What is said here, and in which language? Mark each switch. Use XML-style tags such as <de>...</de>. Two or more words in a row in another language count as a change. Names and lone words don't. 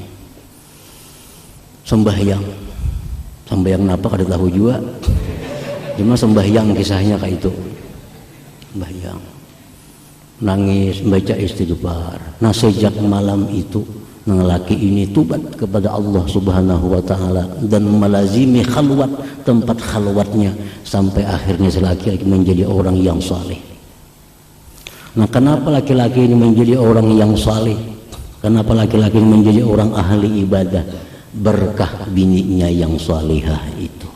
<bjn>Sembahyang napa kada tahu juga, cuma sembahyang kisahnya kayak itu. Sembahyang, nangis, baca istighfar. Nah sejak malam itu laki ini tubat kepada Allah</bjn> <ar>سبحانه وتعالى</ar> <bjn>dan melazimi khalwat, tempat khalwatnya, sampai akhirnya laki-laki menjadi orang yang saleh. Nah, kenapa laki-laki ini menjadi orang yang saleh? Kenapa laki-laki ini menjadi orang ahli ibadah? Berkah bininya yang salihah itu.</bjn>